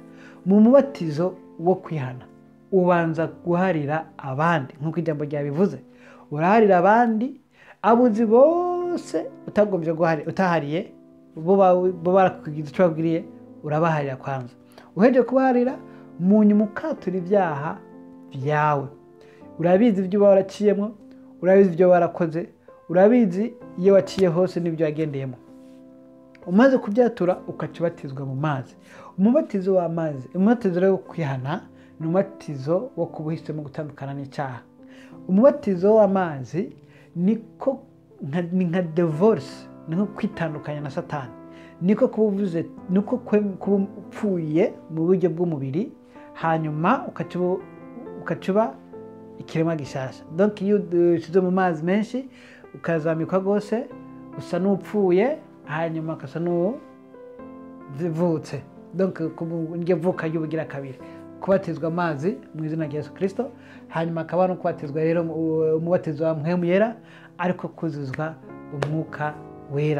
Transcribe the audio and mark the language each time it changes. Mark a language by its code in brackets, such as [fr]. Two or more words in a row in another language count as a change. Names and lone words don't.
[rw] Mu mubatizo wo kwihana ubanza guharira abandi, nk'uko ijambo ryabivuze. Uraharira abandi abuzi bose utagombye guharira, utahariye bo barakugize icyo babwiriye, urabaharira kwanza. Uhejeje kubaharira, mu nyuma ukatura ibyaha byawe. Urabizi ibyo uba waraciyemo, urabizi ibyo warakoze, urabizi iyo waciye hose n'ibyo wagendeyemo. Umaze kubyatura ukacibatizwa mu mazi. Umubatizo w'amazi, umubatizo wo kwihana ni umubatizo wo kubuhisemo gutandukana n'icyaha. Umubatizo w'amazi ni nka divorce, ni nko kwitandukanya na Satani. Niko kubuvuze, niko kuba upfuye mu buryo bw'umubiri, hanyuma ukacuba ikiremwa gishasha. Donc iyo ushize mu mazi menshi ukazamikwa rwose, usa n'upfuye hanyuma ukasa n'uvutse. Donc iryo vuka ry'ubugira kabiri, kubatizwa amazi mu izina rya Yesu Kristo, hanyuma akaba no kubatizwa rero umubatizo wa mpwemu yera, ariko kuzuzwa umwuka wera.